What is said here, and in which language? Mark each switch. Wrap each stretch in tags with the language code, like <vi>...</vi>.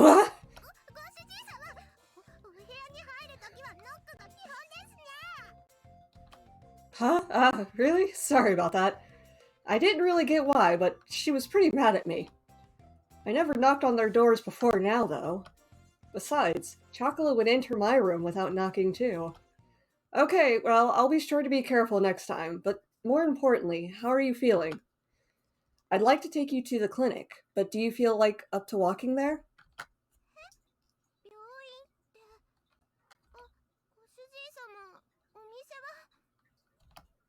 <ja>ご主人様、お部屋に入るときはノックが基本ですね。</ja> <en>Huh? Really? Sorry about that. I didn't really get why, but she was pretty mad at me. I never knocked on their doors before now, though. Besides, Chocola would enter my room without knocking too. Okay, well, I'll be sure to be careful next time, but more importantly, how are you feeling? I'd like to take you to the clinic, but do you feel like up to walking there?</en> <ja>病院ってご主人様、お店は</ja>